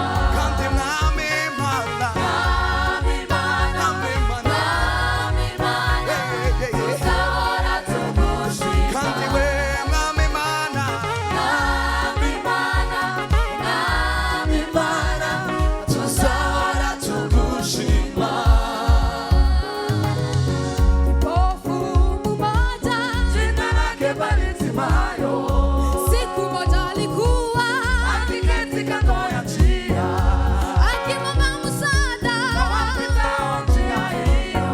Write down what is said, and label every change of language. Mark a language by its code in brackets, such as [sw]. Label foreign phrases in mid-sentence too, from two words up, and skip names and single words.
[rw] kandi mwami mana mwami mana tuzahora tugushima kandi we mwami mana tuzahora tugushima [sw] Kipofu mmoja jina lake Bartimayo siku moja alikuwa akiketi kando ya njia akimwomba msaada kwa wapitao njia hiyo.